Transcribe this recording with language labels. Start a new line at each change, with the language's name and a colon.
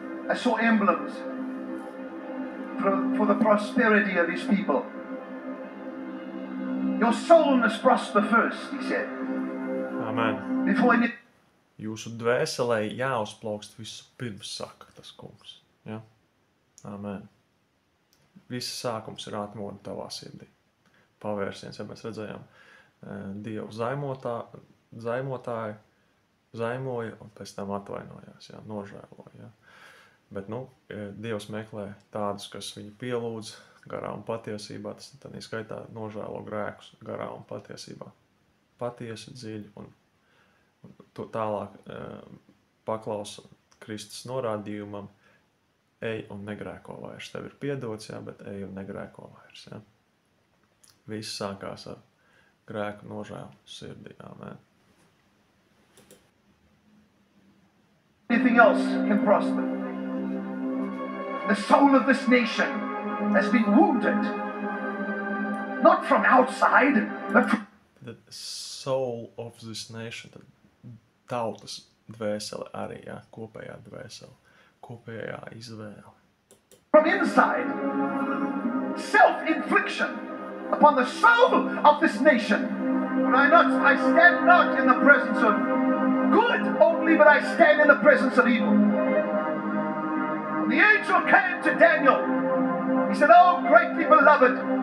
English: I saw emblems for the prosperity of His people. Your soul must prosper first, He said. Amen. Before any...
Latvian: Jūsu dvēselē jāuzplaukst visu pirms, saka tas kungs. Ja? Amen. Visi sākums ir atmoda tavā sirdī. Pavērsiens, ja mēs redzējām, Dievu zaimotāju, zaimoja un pēc tam atvainojās, ja? Nožēloja. Ja? Bet, Dievs meklē tādus, kas viņu pielūdz garā un patiesībā, tas tad skaitā nožēlo grēkus garā un patiesībā. Patiesi, dziļi un to tālāk paklausa Kristus norādījumam, ej un negrēko vairs. Tev ir piedots, jā, bet ej un negrēko vairs. Jā. Viss sākās ar grēku nožēlu sirdī. Amen.
English: Anything else can prosper. The soul of this nation has been wounded, not from outside, but from The soul of this nation,
Latvian: tad tautas dvēsele arī, jā, kopējā dvēsele, kopējā izvēle.
English: from inside. Self-infliction upon the soul of this nation. I stand not in the presence of good only, but I stand in the presence of evil. When the angel came to Daniel, he said, "Oh, greatly beloved."